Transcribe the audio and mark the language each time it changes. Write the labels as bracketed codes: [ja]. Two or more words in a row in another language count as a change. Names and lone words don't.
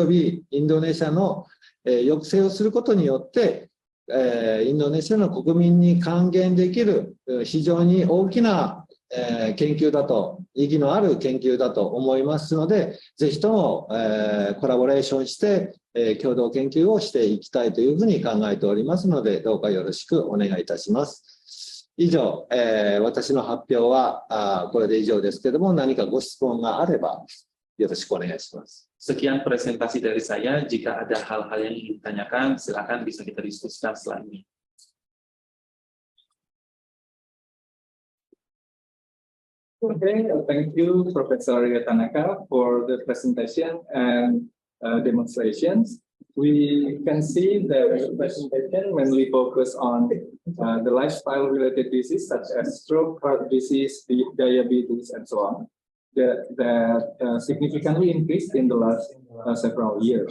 [ja] びインドネシアの抑制をすることによって、インドネシアの国民に還元できる非常に大きな研究だと、意義のある研究だと思いますので、ぜひともコラボレーションして共同研究をしていきたいというふうに考えておりますので、どうかよろしくお願いいたします。以上、私の発表はこれで以上ですけれども、何かご質問があればよろしくお願いします。 [id] Sekian presentasi dari saya. Jika ada hal-hal yang ingin ditanyakan, silakan bisa kita diskusikan setelah ini. [en] Okay, thank you, Professor Ria Tanaka, for the presentation and demonstrations. We can see the presentation mainly focus on the lifestyle-related disease such as stroke, heart disease, diabetes, and so on, that significantly increased in the last several years.